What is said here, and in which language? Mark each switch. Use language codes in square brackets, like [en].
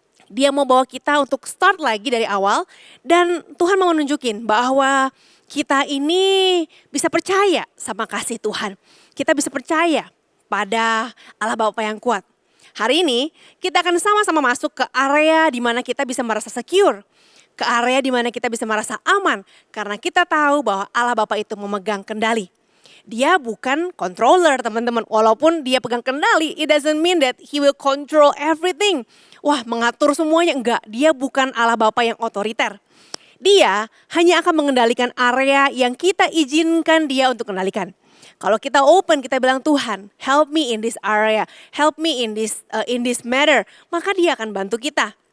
[id] Dia mau bawa kita untuk start lagi dari awal dan Tuhan mau nunjukin bahwa kita ini bisa percaya sama kasih Tuhan. Kita bisa percaya pada Allah Bapa yang kuat. Hari ini kita akan sama-sama masuk ke area di mana kita bisa merasa secure. Ke area di mana kita bisa merasa aman karena kita tahu bahwa Allah Bapa itu memegang kendali. Dia bukan controller teman-teman. Walaupun dia pegang kendali, [en] it doesn't mean that he will control everything. [id] Wah, mengatur semuanya, enggak. Dia bukan Allah Bapa yang otoriter. Dia hanya akan mengendalikan area yang kita izinkan dia untuk kendalikan. Kalau kita [en] open, [id] kita bilang Tuhan, [en] help me in this area, help me in this matter, [id] maka dia akan bantu kita.